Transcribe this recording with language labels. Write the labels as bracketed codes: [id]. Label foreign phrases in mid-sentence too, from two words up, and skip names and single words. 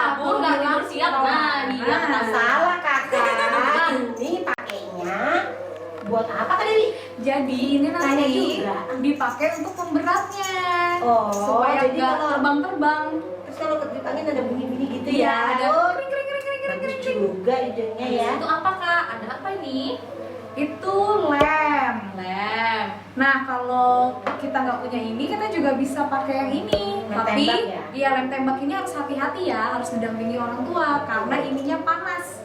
[id] kabur nggak tidur siap. Nah, dia Nah. Nggak salah Kakak. Ini pakainya buat apa Kak Dewi? Jadi ini Tanya nanti juga. dipakai untuk pemberatnya. Oh, supaya jadi nggak kalau- terbang-terbang. Terus kalau ketiup angin ada bunyi-bunyi gitu Iya, ya? ada Oh, kring kring kring kring kring bagus kring. juga idenya ya. Itu apa Kak? Ada apa ini? Itu lem. Lem. Nah, kalau kita nggak punya ini, kita juga bisa pakai yang ini. Lem Tapi, tembak ya? iya lem tembak ini harus hati-hati ya, harus didampingi orang tua karena ininya panas.